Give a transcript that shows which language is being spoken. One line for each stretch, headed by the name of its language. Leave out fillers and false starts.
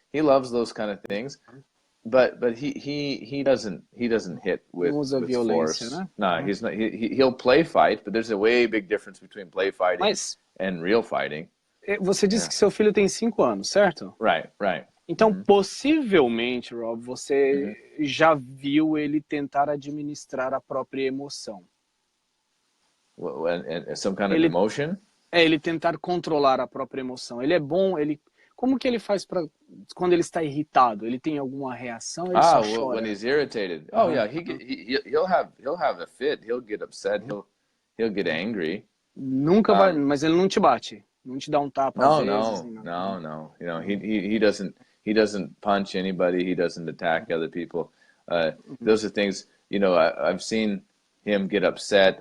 English: He loves those kind of things. But he doesn't hit with force. Né? No, he's not. He'll play fight, but there's a way big difference between play fighting and real fighting.
Portuguese: Você disse que seu filho tem 5 anos, certo?
English: Right.
Portuguese: Então, possivelmente, Rob, você já viu ele tentar administrar a própria emoção.
English: Some kind of emotion?
Portuguese: Ele tentar controlar a própria emoção. Ele é bom, como que ele faz quando ele está irritado? Ele tem alguma reação? Ele só chora?
English: When he's irritated. Oh yeah, he'll have a fit. He'll get upset. He'll get angry.
Portuguese: Nunca vai, mas ele não te bate. Não te dá um tapa às vezes.
English: No. You know, he doesn't punch anybody. He doesn't attack other people. Those are things, I've seen him get upset.